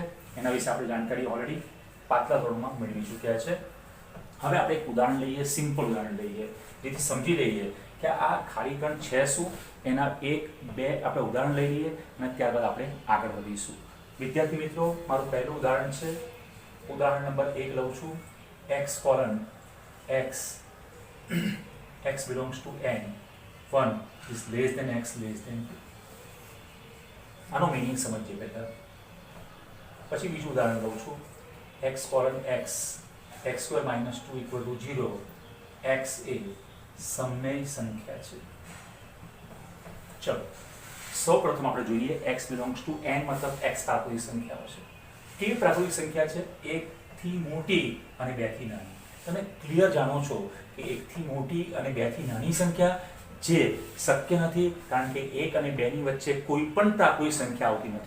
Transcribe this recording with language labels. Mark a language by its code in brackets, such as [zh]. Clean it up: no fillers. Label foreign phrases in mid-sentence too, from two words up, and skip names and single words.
[gu] એના વિશે આપણે જાણકારી ઓલરેડી પાછલા ધોરણમાં મેળવી ચૂક્યા છે. હવે આપણે એક ઉદાહરણ લઈએ, સિમ્પલ ઉદાહરણ લઈએ, જેથી સમજી લઈએ કે આ ખાલી ગણ છે શું. એના 1, 2 આપણે ઉદાહરણ લઈ લઈએ અને ત્યારબાદ આપણે આગળ વધીશું. વિદ્યાર્થી મિત્રો, મારું પહેલું ઉદાહરણ છે, ઉદાહરણ નંબર 1 લઉં છું. [en] x colon x belongs to n, 1 is less than x less than 2. [gu] આનો મીનિંગ સમજીએ પહેલા. પછી બીજું ઉદાહરણ લઉં છું. [en] x colon x square minus 2 equal to 0. [gu] x એ સમમેય સંખ્યા છે. ચલો સૌ પ્રથમ આપણે જોઈએ [en] x belongs to n [gu] મતલબ x પ્રાકૃતિક સંખ્યાઓ છે. કેવી પ્રાકૃતિક સંખ્યા છે? 1 થી મોટી અને 2 થી નાની. તમે ક્લિયર જાણો છો કે 1 થી મોટી અને 2 થી નાની સંખ્યા જે શક્ય નથી, કારણ કે 1 અને 2 ની વચ્ચે કોઈ પણ પ્રાકૃતિક સંખ્યા આવતી નથી.